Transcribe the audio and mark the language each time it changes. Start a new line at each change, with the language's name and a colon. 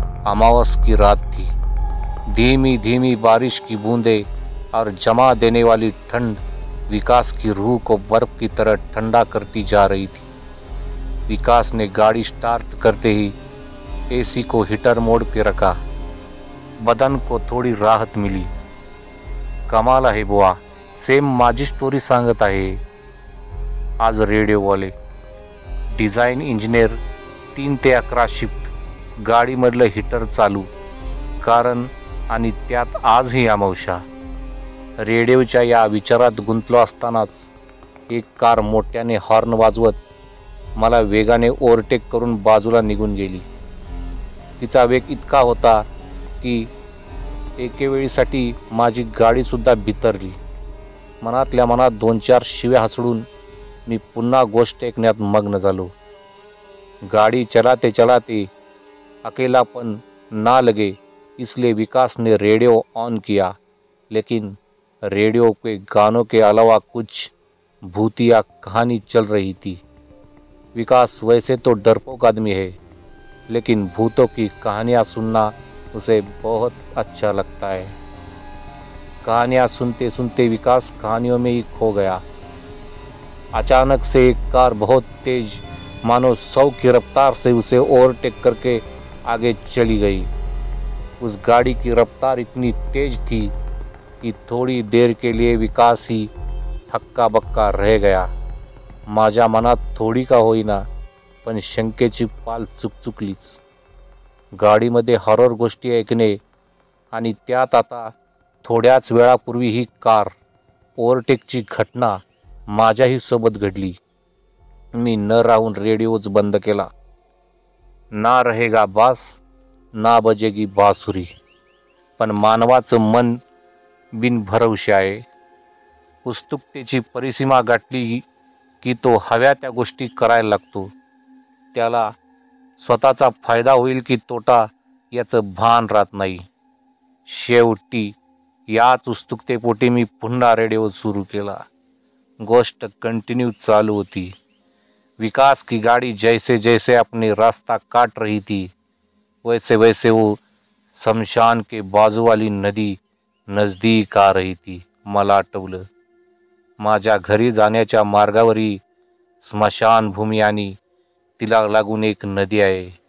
Hindi: अमावस की रात थी। धीमी धीमी बारिश की बूंदें और जमा देने वाली ठंड विकास की रूह को बर्फ की तरह ठंडा करती जा रही थी। विकास ने गाड़ी स्टार्ट करते ही एसी को हीटर मोड पे रखा। बदन को थोडी राहत मिली।
Marathi: कमाल आहे बुवा, सेम माझी स्टोरी सांगत आहे आज रेडिओवाले। डिझाईन इंजिनियर 3 ते 11 शिफ्ट, गाडीमधलं हीटर चालू, कारण आणि त्यात आजही अमावस्या। रेडिओच्या या विचारात गुंतलो असतानाच एक कार मोठ्याने हॉर्न वाजवत मला वेगाने ओव्हरटेक करून बाजूला निघून गेली। तिचा वेग इतका होता की एकेवेळीसाठी माझी गाडीसुद्धा बिथरली। मनातल्या मनात 2-4 शिव्या हसडून मी पुन्हा गोष्ट ऐकण्यात मग्न झालो।
Hindi: गाड़ी चलाते चलाते अकेलापन ना लगे इसलिए विकास ने रेडियो ऑन किया, लेकिन रेडियो पे गानों के अलावा कुछ भूतिया कहानी चल रही थी। विकास वैसे तो डरपोक आदमी है, लेकिन भूतों की कहानियाँ सुनना उसे बहुत अच्छा लगता है। कहानियाँ सुनते सुनते विकास कहानियों में ही खो गया। अचानक से एक कार बहुत तेज, मानो 100 की रफ्तार से उसे ओवरटेक करके आगे चली गई। उस गाड़ी की रफ्तार इतनी तेज थी कि थोड़ी देर के लिए विकास ही हक्का बक्का रह गया।
Marathi: माझ्या मनात थोडी का होईना पण शंकेची पाल चुकचुकलीच। गाडीमध्ये हॉरर गोष्टी ऐकणे आणि त्यात आता थोड्याच वेळापूर्वी ही कार ओव्हरटेकची घटना माझ्याही सोबत घडली। मी न राहून रेडिओच बंद केला।
Hindi: ना रहेगा बास ना बजेगी बासुरी.
Marathi: पण मानवाचं मन बिनभरवशी आहे. उत्सुकतेची परिसीमा गाठली की तो हव्या त्या गोष्टी करायला लागतो. त्याला स्वतःचा फायदा होईल की तोटा याचं भान राहत नाही. शेवटी याच उत्सुकतेपोटी मी पुन्हा रेडिओ सुरू केला. गोष्ट कंटिन्यू चालू होती.
Hindi: विकास की गाड़ी जैसे जैसे अपने रास्ता काट रही थी वैसे वैसे वो शमशान के बाजू वाली नदी नजदीक आ रही थी.
Marathi: मला आठवलं, माझ्या घरी जाण्याच्या मार्गावरी स्मशानभूमी आणि तिला लागून एक नदी आहे.